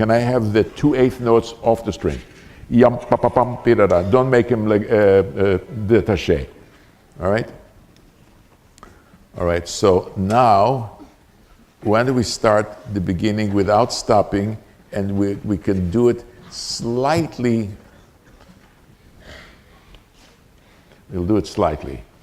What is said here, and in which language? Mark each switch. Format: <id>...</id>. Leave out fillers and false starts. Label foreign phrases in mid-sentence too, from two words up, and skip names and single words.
<en>Can I have the 2/8 notes off the string? Yum pa pa bum pa da da. Don't make him like détaché. All right. All right. So now, when do we start the beginning without stopping, and we can do it slightly. We'll do it slightly.</en>